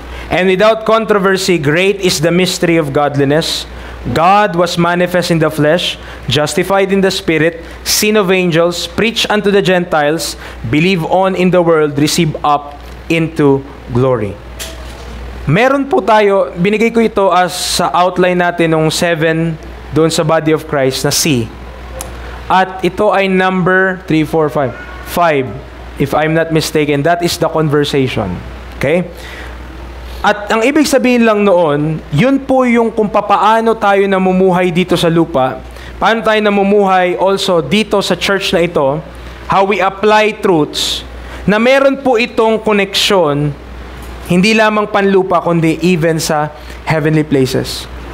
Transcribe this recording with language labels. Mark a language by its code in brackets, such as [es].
[en] And without controversy, great is the mystery of godliness. God was manifest in the flesh, justified in the spirit, seen of angels, preached unto the Gentiles, believed on in the world, received up into glory. [tl] Meron po tayo, binigay ko ito as sa outline natin ng 7 doon sa body of Christ na C. At ito ay [en] number 3, 4, 5. 5, if I'm not mistaken, that is the conversation. [tl] Okay? At ang ibig sabihin lang noon, yun po yung kung papaano tayo namumuhay dito sa lupa, paano tayo namumuhay also dito sa church na ito, [en] how we apply truths, [tl] na meron po itong koneksyon, hindi lamang panlupa, kundi even sa heavenly places.